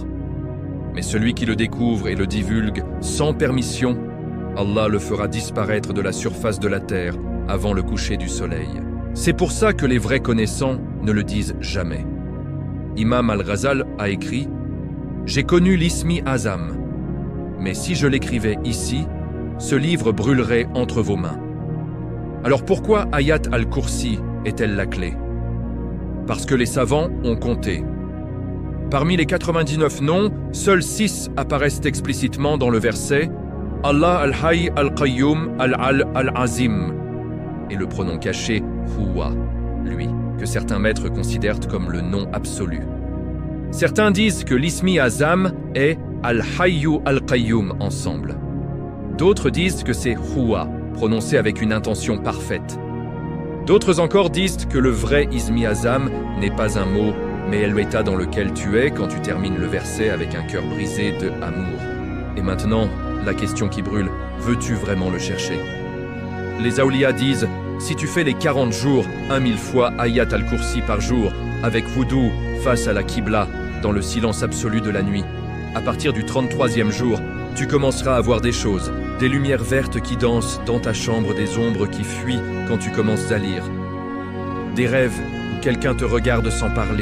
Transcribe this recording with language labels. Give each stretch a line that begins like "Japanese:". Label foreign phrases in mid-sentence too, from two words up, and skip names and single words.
French: Mais celui qui le découvre et le divulgue sans permission, Allah le fera disparaître de la surface de la terre avant le coucher du soleil. » C'est pour ça que les vrais connaissants ne le disent jamais. Imam al-Ghazal a écrit « J'ai connu l'Ismi Azam, mais si je l'écrivais ici, ce livre brûlerait entre vos mains. » Alors pourquoi Ayat al-Kursi est-elle la clé? Parce que les savants ont compté. Parmi les 99 noms, seuls 6 apparaissent explicitement dans le verset « Allah al-Hayy al-Qayyum al-Azim » et le pronom caché « Huwa », lui, que certains maîtres considèrent comme le nom absolu. Certains disent que l'Ismi Azam est Al-Hayyu al-Qayyum ensemble. D'autres disent que c'est Huwa, prononcé avec une intention parfaite. D'autres encore disent que le vrai Ismi Azam n'est pas un mot, mais l'état dans lequel tu es quand tu termines le verset avec un cœur brisé de amour. Et maintenant, la question qui brûle, veux-tu vraiment le chercher? Les Awliya disent, si tu fais les 40 jours, 1000 fois Ayat al-Kursi par jour, avec wudu, face à la Qibla, dans le silence absolu de la nuit, à partir du 33e jour, tu commenceras à voir des choses, des lumières vertes qui dansent dans ta chambre, des ombres qui fuient quand tu commences à lire, des rêves où quelqu'un te regarde sans parler.